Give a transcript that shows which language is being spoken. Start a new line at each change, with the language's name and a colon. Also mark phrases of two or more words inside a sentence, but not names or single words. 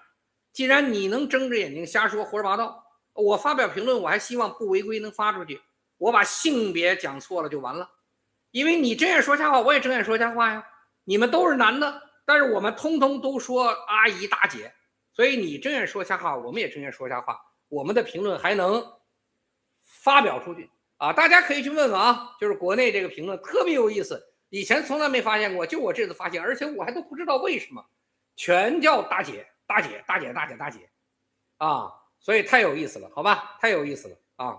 Chinese: 既然你能睜着眼睛瞎說胡說八道，我發表評論我還希望不違規能發出去，我把性別講錯了就完了，因為你睁眼說瞎話，我也睁眼說瞎話呀，你們都是男的，但是我們通通都說阿姨大姐，所以你睁眼說瞎话，我们也睁眼说瞎话，我们的评論還能發表出去啊！大家可以去問問啊，就是國內這個評論特別有意思，以前從來沒發現過，就我這次發現，而且我還都不知道為什麼，全叫大姐大姐大姐大姐大姐啊，所以太有意思了，好吧，太有意思了啊！